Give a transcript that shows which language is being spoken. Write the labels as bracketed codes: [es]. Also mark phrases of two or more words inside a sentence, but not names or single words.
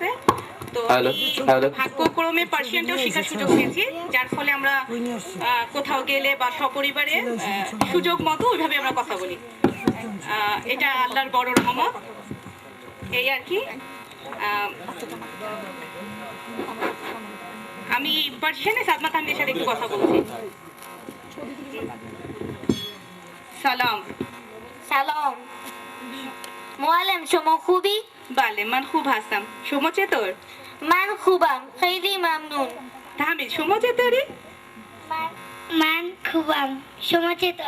[bn] তো ভাগ্যক্রমে পার্সিয়ানটাও শেখার সুযোগ পেয়েছি, যার ফলে আমরা কোথাও গেলে বা সপরিবারে সুযোগ মতো ওইভাবে আমরা কথা বলি। এটা আল্লাহর বড় রহমত, এই আর কি। আমি পার্সিয়ানে সাদমা তাহমিদের সাথে একটু কথা বলছি। [fa] سلام سلام معلم شما خوبی؟ بله من خوب هستم. شما چطور؟ من خوبم خیلی ممنون. تحمید شما چطوری؟ من خوبم شما چطور؟